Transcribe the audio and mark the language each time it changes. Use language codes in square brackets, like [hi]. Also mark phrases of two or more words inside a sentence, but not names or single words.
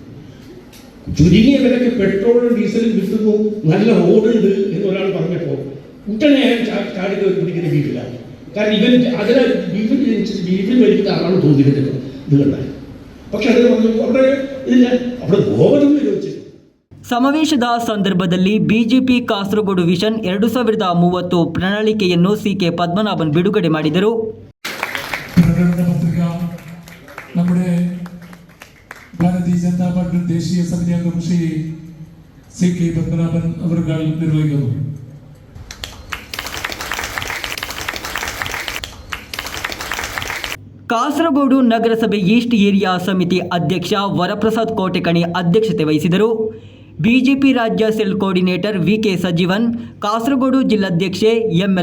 [ml] ചുരുങ്ങിയ വിലക്ക് പെട്രോളും ഡീസലും കിട്ടുന്നു, നല്ല റോഡുണ്ട് എന്ന് ഒരാൾ പറഞ്ഞപ്പോൾ ഉടനെ ഞാൻ ചാടി പിടിക്കുന്ന ബീഫിലാണ്. കാരണം ഇവൻ അതിനെ ബീഫിൽ മരിക്കുന്ന ആളാണ് തോന്നിയിരുന്നത് ഇത് കണ്ടാൽ. പക്ഷെ അതിന് പറഞ്ഞു അവിടെ ഇതില്ല, അവിടെ ഗോവധം നിരോധിച്ചു. [kn] ಸಮಾವೇಶದ ಸಂದರ್ಭದಲ್ಲಿ ಬಿಜೆಪಿ ಕಾಸರಗೋಡು ವಿಷನ್ 2030 ಪ್ರಣಾಳಿಕೆಯನ್ನು ಸಿ.ಕೆ. പത്മനാഭൻ ಬಿಡುಗಡೆ ಮಾಡಿದರು. [ml] പ്രകടന പത്രിക നമ്മുടെ ഭാരതീയ ജനതാ പാർട്ടി ദേശീയ സമിതി അംഗം ശ്രീ ಸಿ.ಕೆ. പത്മനാഭൻ അവർ നിർവഹിക്കുന്നു. [kn] ಕಾಸರಗೋಡು ನಗರಸಭೆ ಈಸ್ಟ್ ಏರಿಯಾ ಸಮಿತಿ ಅಧ್ಯಕ್ಷ ವರಪ್ರಸಾದ್ ಕೋಟೆಕಣಿ ಅಧ್ಯಕ್ಷತೆ ವಹಿಸಿದರು. ಬಿಜೆಪಿ ರಾಜ್ಯ [en] cell coordinator [kn] ವಿ.ಕೆ. ಸಜೀವನ್, ಕಾಸರಗೋಡು ಜಿಲ್ಲಾಧ್ಯಕ್ಷೆ ಎಂ.ಎಲ್.